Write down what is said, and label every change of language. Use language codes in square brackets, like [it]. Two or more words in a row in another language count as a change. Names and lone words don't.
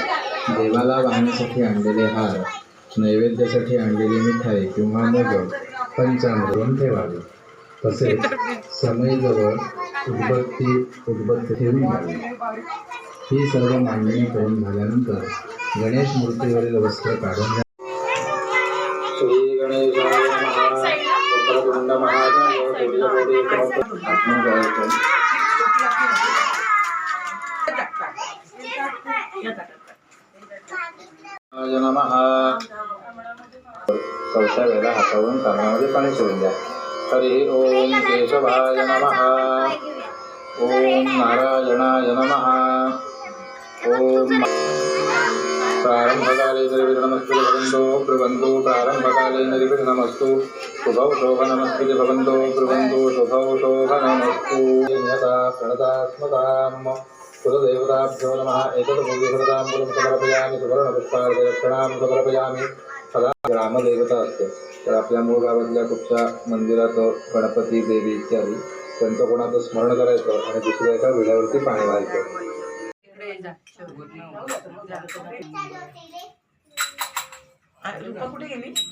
[mr] देवाला वाहण्यासाठी आणलेले हार, नैवेद्यासाठी आणलेली मिठाई किंवा मोदक पंचामृत ठेवावे. तसेच समईजवळ उदबत्ती ठेवून द्यावी. ही सर्व मांडणी करून झाल्यानंतर गणेश मूर्तीवरील वस्त्र काढून घ्या. [sa] श्री गणेशाय नमः. वक्रतुंड महाकाय सूर्यकोटि नमः. [mr] चौथ्या वेळेला हातावरून कानामध्ये पाणी सोडून द्या. [sa] हरि ओम केशवाय नमः. ओम नारायणाय नमः. ओम प्रारंभकाले निर्विघ्नमस्तु भवन्तु ब्रुवन्तु. प्रारंभकाले निर्विघ्नमस्तु शुभौ शोभनमस्तु भवन्तु ब्रुवन्तु. शुभौ शोभनमस्तु. यथा प्रणतात्मताम् कुलदेवताभ्यो नमः. एतत् पूज्यताम्बूलं समर्पयामि. सुवर्णपुष्पार्घ्यदक्षिणां समर्पयामि. [mr] सदा ग्रामदेवता असते, तर आपल्या मूळ गावातल्या कुठच्या मंदिरात गणपती देवी इत्यादी त्यांचं कोणाचं स्मरण करायचं आणि दुसऱ्या एका विड्यावरती पाणी व्हायचं. कुठे गेली?